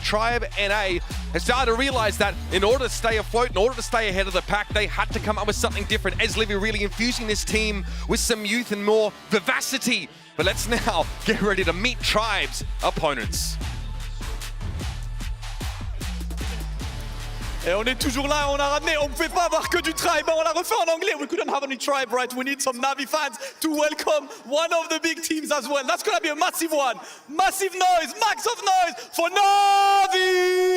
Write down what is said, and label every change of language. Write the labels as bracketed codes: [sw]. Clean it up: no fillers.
[en] Tribe NA has started to realize that in order to stay afloat, in order to stay ahead of the pack, they had to come up with something different. Aslivi really infusing this team with some youth and more vivacity. But let's now get ready to meet Tribe's opponents. [fr] Et on est toujours là, on a ramené, on ne pouvait pas avoir que du Tribe, on l'a refait en anglais. [en] We couldn't have any Tribe, right? We need some NaVi fans to welcome one of the big teams as well. That's gonna be a massive one. Massive noise, max of noise for NaVi!